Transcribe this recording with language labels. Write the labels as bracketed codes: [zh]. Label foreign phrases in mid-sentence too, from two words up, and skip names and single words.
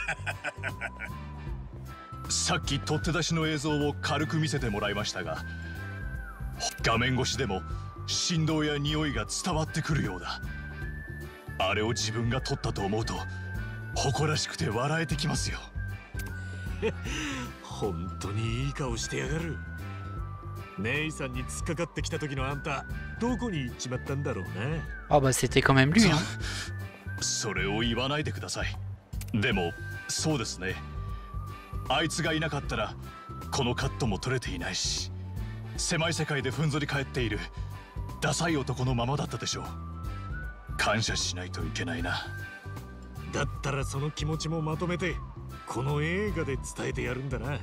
[ja] さっき取って出しの映像を軽く見せてもらいましたが、画面越しでも振動や匂いが伝わってくるようだ。あれを自分が撮ったと思うと誇らしくて笑えてきますよ。本当にいい顔してやがる。姉さんに突っかかってきた時のあんた、どこに行っちまったんだろうね。 [fr] Ah bah c'était quand même lui hein. [ja] それを言わないでください。でもそうですね。あいつがいなかったらこのカットも撮れていないし、狭い世界でふんぞり返っているダサい男のままだったでしょう。感謝しないといけないな。だったらその気持ちもまとめてこの映画で伝えてやるんだな。